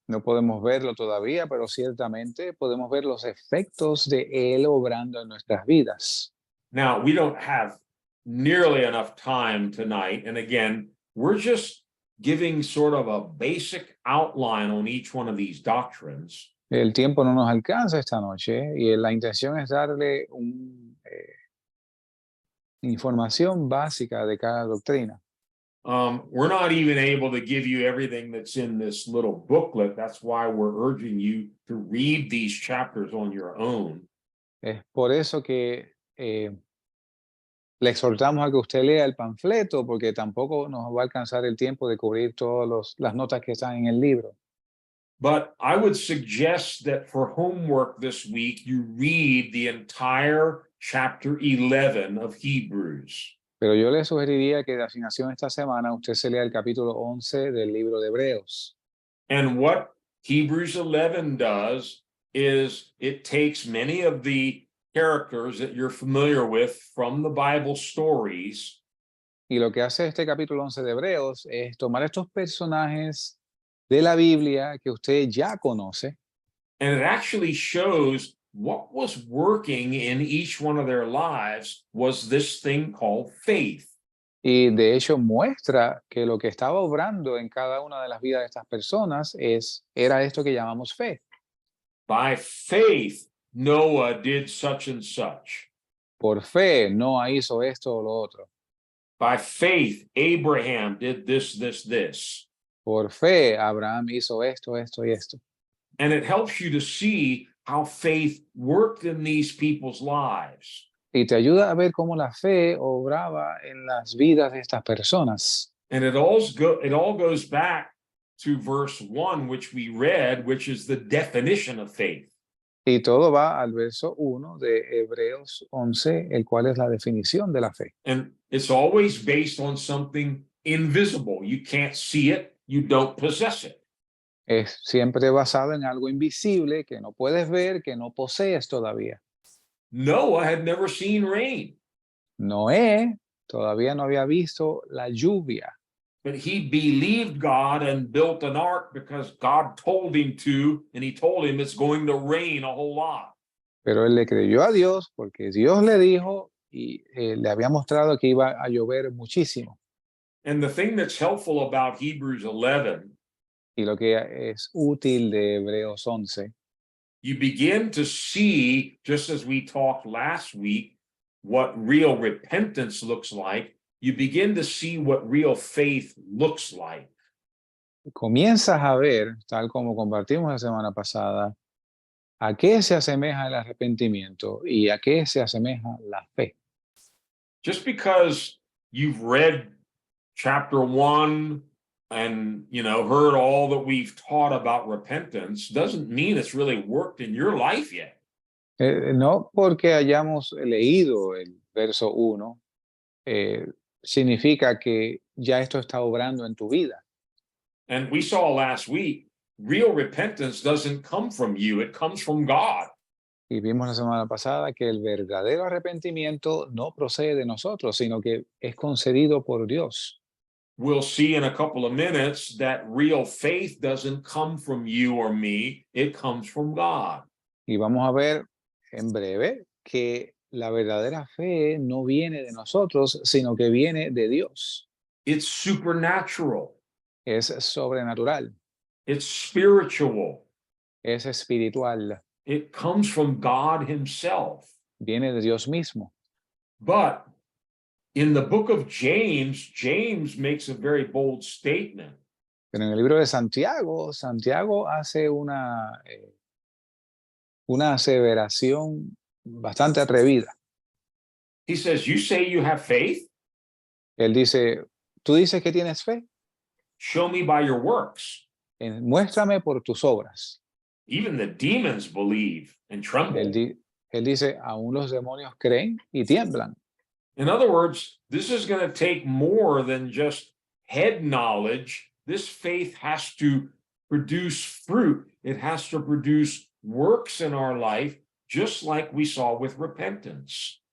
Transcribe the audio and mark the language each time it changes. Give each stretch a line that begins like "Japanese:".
Spanish: No podemos verlo todavía, pero ciertamente podemos ver los efectos de él obrando en nuestras vidas.
English: Now, we don't have nearly enough time tonight. And again, we're just giving sort of a basic outline on each one of these doctrines.
Spanish: El tiempo no nos alcanza esta noche y la intención es darle información básica de cada doctrina.
English: We're not even able to give you everything that's in this little booklet. That's why we're urging you to read these chapters on your own.
Spanish: Es por eso que le exhortamos a que usted lea el panfleto, porque tampoco nos va a alcanzar el tiempo de cubrir todas las notas que están en el libro.
English: But I would suggest that for homework this week, you read the entire chapter 11 of Hebrews.
Spanish: Pero yo le sugeriría que de asignación esta semana usted se lea el capítulo 11 del libro de Hebreos.
English: And what Hebrews 11 does is it takes many of the characters that you're familiar with from the Bible stories.
Spanish: Y lo que hace este capítulo 11 de Hebreos es tomar estos personajes de la Biblia que usted ya conoce.
English: And it actually shows what was working in each one of their lives was this thing called faith.
Spanish: Y de hecho muestra que lo que estaba obrando en cada una de las vidas de estas personas era esto que llamamos fe.
English: By faith, Noah did such and such.
Spanish: Por fe, Noah hizo esto o lo otro.
English: By faith, Abraham did this.
Spanish: Por fe, Abraham hizo esto, esto y esto.
English: And it helps you to see how faith worked in these people's lives.
Spanish: Y te ayuda a ver cómo la fe obraba en las vidas de estas personas.
English: And it all goes back to verse 1, which we read, which is the definition of faith.
Spanish: Y todo va al verso 1 de Hebreos 11, el cual es la definición de la fe.
English: And it's always based on something invisible. You can't see it, you don't possess it.
Spanish: Es siempre basado en algo invisible que no puedes ver, que no posees todavía.
English: Noah had never seen rain,
Spanish: Noé todavía no había visto la lluvia,
English: but he believed God and built an ark because God told him to, and he told him it's going to rain a whole lot.
Spanish: pero él le creyó a Dios porque Dios le dijo y le había mostrado que iba a llover muchísimo.
English: And the thing that's helpful about Hebrews 11,
Spanish: Y lo que es útil de Hebreos 11,
English: you begin to see, just as we talked last week, what real repentance looks like. You begin to see what real faith looks like.
Spanish: comienzas a ver, tal como compartimos la semana pasada, a qué se asemeja el arrepentimiento y a qué se asemeja la fe.
English: Just because you've read chapter 1 and heard all that we've taught about repentance doesn't mean it's really worked in your life yet.
Spanish: No porque hayamos leído el verso 1, significa que ya esto está obrando en tu vida.
English: And we saw last week, real repentance doesn't come from you, it comes from God.
Spanish: Y vimos la semana pasada que el verdadero arrepentimiento no procede de nosotros, sino que es concedido por Dios.
English: We'll see in a couple of minutes that real faith doesn't come from you or me, it comes from God.
Spanish: Y vamos a ver en breve que la verdadera fe no viene de nosotros, sino que viene de Dios.
English: It's supernatural,
Spanish: Es sobrenatural,
English: it's spiritual,
Spanish: es espiritual,
English: it comes from God Himself.
Spanish: viene de Dios mismo.
English: But in the book of James, James makes a very bold statement.
Spanish: Pero en el libro de Santiago, Santiago hace una aseveración bastante atrevida.
English: He says, you say you have faith?
Spanish: Él dice, ¿tú dices que tienes fe?
English: Show me by your works.
Spanish: Muéstrame por tus obras.
English: Even the demons believe and tremble.
Spanish: Él dice, aún los demonios creen y tiemblan.
English: In other words, this is going to take more than just head knowledge. This faith has to produce fruit. It has to produce works in our life, just like we saw with repentance.